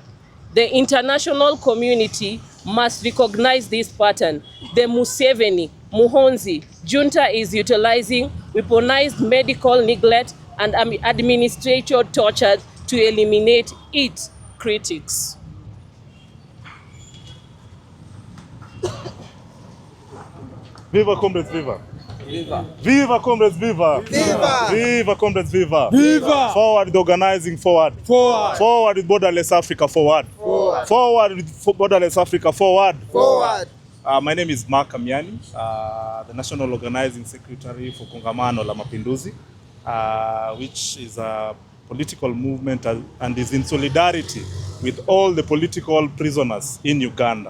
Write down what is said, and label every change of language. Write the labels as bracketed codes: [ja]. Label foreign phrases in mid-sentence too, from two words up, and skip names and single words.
[en] The international community must recognize this pattern. The Museveni, Muhonzi junta is utilizing weaponized medical neglect and administrative torture to eliminate its critics. Viva comrades, viva! Viva! Viva comrades, viva! Viva! Viva comrades, viva! Viva! Forward with organizing, forward! Forward! Forward with borderless Africa, forward! Forward! Forward with borderless Africa, forward! Forward! My name is Mark Amiani, the National Organizing Secretary for Kongamano la Mapinduzi, which is a political movement and is in solidarity with all the political prisoners in Uganda.